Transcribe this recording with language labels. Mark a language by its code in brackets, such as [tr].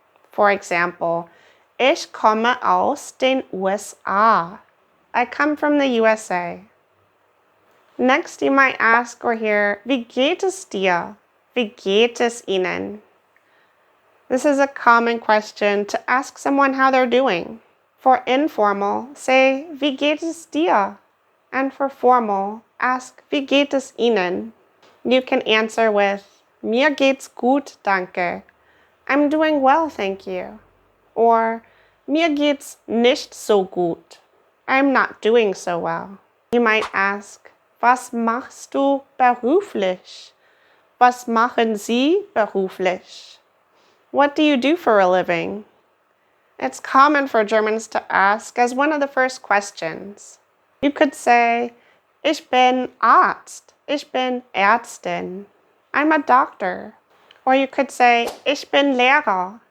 [en] For example, [de] ich komme aus den USA. [en] I come from the USA. Next, you might ask or hear, [de] wie geht es dir? Wie geht es Ihnen? [en] This is a common question to ask someone how they're doing. For informal, say, [de] wie geht es dir? [en] And for formal, ask, [de] wie geht es Ihnen? [en] You can answer with, [de] mir geht's gut, danke. [en] I'm doing well, thank you. Or, [de] mir geht's nicht so gut. [en] I'm not doing so well. You might ask, [de] was machst du beruflich? Was machen Sie beruflich? [en] What do you do for a living? It's common for Germans to ask as one of the first questions. You could say, [de] ich bin Arzt. Ich bin Ärztin. [en] I'm a doctor. Or you could say, [de] ich bin Lehrer.